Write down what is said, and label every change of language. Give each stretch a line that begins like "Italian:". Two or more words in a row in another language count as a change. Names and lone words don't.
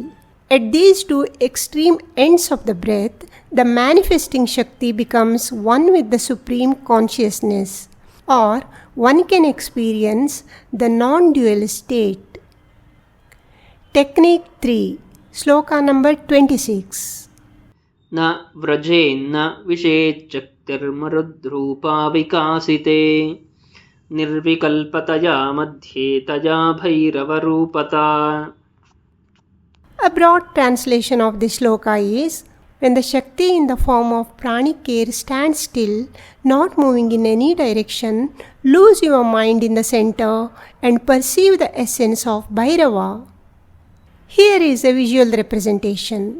English: At these two extreme ends of the breath, the manifesting Shakti becomes one with the Supreme Consciousness, or one can experience the non-dual state. Technique 3. Shloka number 26.
Sanskrit: न व्रजेन्न विशेच्छक्तिर् मरुद्रूपा विकासिते निर्विकल्पतया मध्ये तया भैरव रूपता.
English: A broad translation of this shloka is, when the Shakti in the form of pranic air stands still, not moving in any direction, lose your mind in the center and perceive the essence of Bhairava. Here is a visual representation.